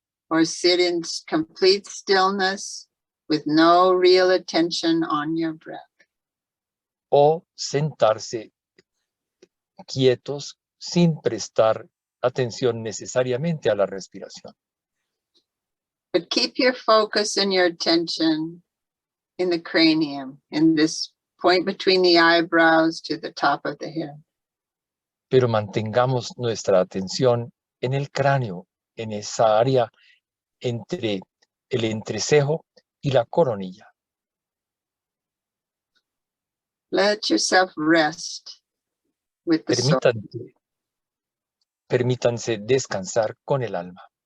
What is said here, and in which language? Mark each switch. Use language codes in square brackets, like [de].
[en] Or sit in complete stillness with no real attention on your breath. [es] O sentarse quietos sin prestar atención necesariamente a la respiración. [en] But keep your focus and your attention in the cranium, in this point between the eyebrows to the top of the head. [es] Pero mantengamos nuestra atención en el cráneo, en esa área entre el entrecejo y la coronilla. [en] Let yourself rest with the soul. [es] Permítanse descansar con el alma.